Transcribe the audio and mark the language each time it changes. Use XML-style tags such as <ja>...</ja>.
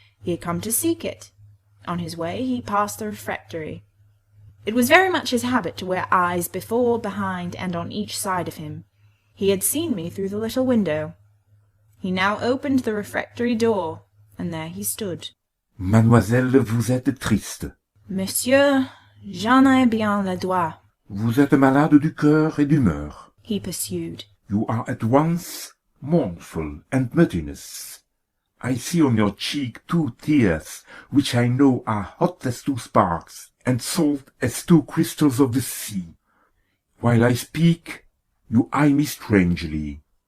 <en>He had come to seek it. On his way he passed the refectory. It was very much his habit to wear eyes before, behind, and on each side of him. He had seen me through the little window. He now opened the refectory door, and there he stood.</en> <fr>Mademoiselle, vous êtes triste. Monsieur, j'en ai bien le droit, Vous êtes malade du cœur et d'humeur.</fr> <en>he pursued. You are at once mournful and mutinous. I see on your cheek 2 tears, which I know are hot as 2 sparks, and salt as 2 crystals of the sea. While I speak, you eye me strangely.</en>